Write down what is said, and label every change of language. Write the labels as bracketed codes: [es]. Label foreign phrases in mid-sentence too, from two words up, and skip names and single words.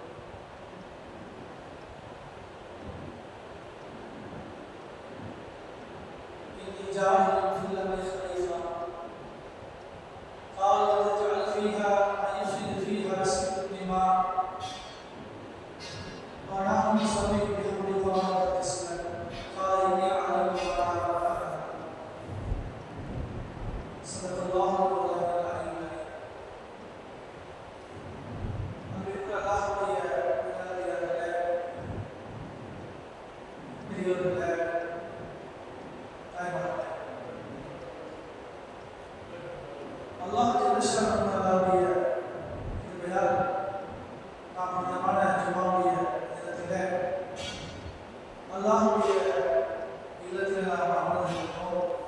[ar] إني جاعل في الأرض خليفة قال تجعل فيها من يفسد فيها ويسفك الدماء ونحن نسبح بحمدك ونقدس لك قال إني أعلم ما لا تعلمون. صدق الله مولانا العلي العظيم. [ta] அன்பிற்கு அல்லாஹ்வுடைய நல்லடியார்களே, பெரியோர்களே, தாய்மார்களே, அல்லாஹ் [ar] جل شأنه تعالى [ta] கிருபையால் நாம் புனிதமான ஜும்மாவுடைய தினத்திலே அல்லாஹ்வுடைய இல்லத்திலே நாம் அமர்ந்திருக்கிறோம்.